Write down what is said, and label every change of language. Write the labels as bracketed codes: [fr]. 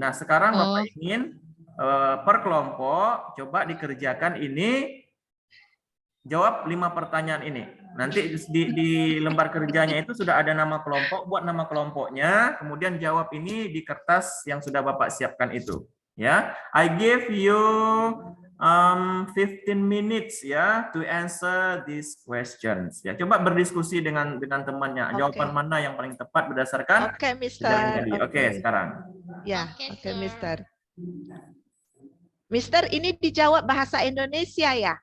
[id] Nah, sekarang Bapak ingin per kelompok coba dikerjakan ini, jawab 5 pertanyaan ini. Nanti di lembar kerjanya itu sudah ada nama kelompok, buat nama kelompoknya, kemudian jawab ini di kertas yang sudah Bapak siapkan itu. [en] Ya, I give you 15 minutes ya to answer these questions. [id] Ya, coba berdiskusi dengan temannya. Jawaban mana yang paling tepat berdasarkan Oke, Mister. tadi. Oke, sekarang. Ya, Oke, oke, [en] Sir. [id] Mister. Mister, ini dijawab bahasa Indonesia ya?